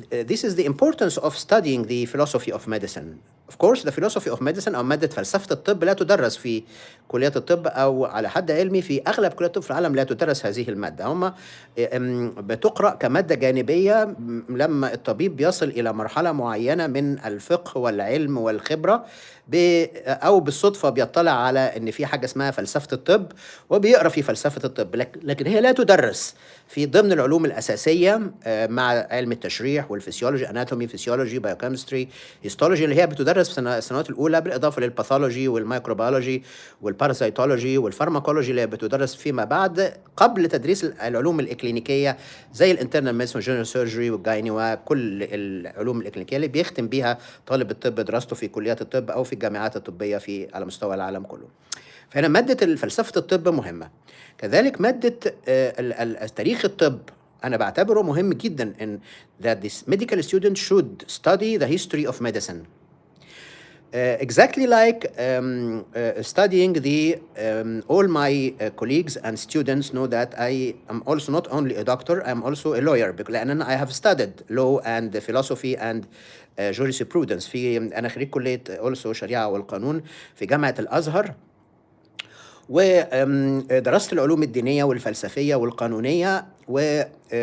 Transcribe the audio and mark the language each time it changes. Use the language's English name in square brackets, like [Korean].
[English] This is the importance of studying the philosophy of medicine. Of course, the philosophy of medicine [Arabic] أو مادة فلسفة الطب لا تدرس في كليات الطب، أو على حد علمي في أغلب كليات الطب في العالم لا تدرس هذه المادة. هم بتقرأ كمادة جانبية لما الطبيب بيصل إلى مرحلة معينة من الفقه والعلم والخبرة، أو بالصدفة بيطلع على إن في حاجة اسمها فلسفة الطب وبيقرأ في فلسفة الطب، لكن هي لا تدرس في ضمن العلوم الأساسية مع علم التشريح والفسيولوجي، أناتومي، فسيولوجي، بايوكيمستري، هيستولوجي، اللي هي بتدرس في السنوات الأولى، بالإضافة للباثولوجي والميكروبيولوجي والباراسيتولوجي والفارماكولوجي اللي بتدرس فيما بعد قبل تدريس العلوم الإكلينيكية زي الانترنال ميديسن جنرال سيرجري والجايني وكل العلوم الإكلينيكية اللي بيختم بيها طالب الطب دراسته في كليات الطب أو في الجامعات الطبية على مستوى العالم كله. فهنا مادة فلسفة الطب مهمة. كذلك مادة تاريخ الطب أنا بعتبره مهم جدا [English] in that this medical student should study the history of medicine. Exactly like studying all my colleagues and students know that I am also not only a doctor, I am also a lawyer, [Arabic] لأن [English] I have studied law and philosophy and jurisprudence [Arabic] أنا خريج كلية [English] also [Arabic] شريعة والقانون في جامعة الأزهر، ودرست العلوم الدينية والفلسفية والقانونية، وبالتالي